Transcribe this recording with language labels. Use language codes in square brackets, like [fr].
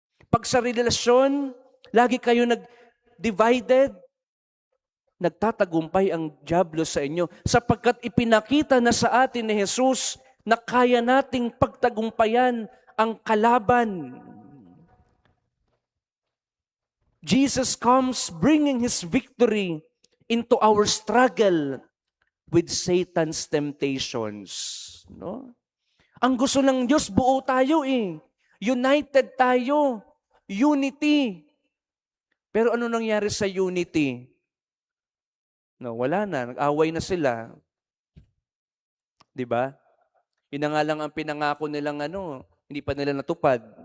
[tl] Pag sa relasyon, lagi kayo nag-divided, nagtatagumpay ang diablo sa inyo. Sapagkat ipinakita na sa atin ni Jesus na kaya nating pagtagumpayan ang kalaban. [en] Jesus comes bringing His victory into our struggle with Satan's temptations. [tl] No? Ang gusto ng Diyos, buo tayo eh. United tayo. Unity. Pero ano nangyari sa unity? No, wala na. Nag-away na sila. Diba? Yun na nga lang ang pinangako nilang hindi pa nila natupad.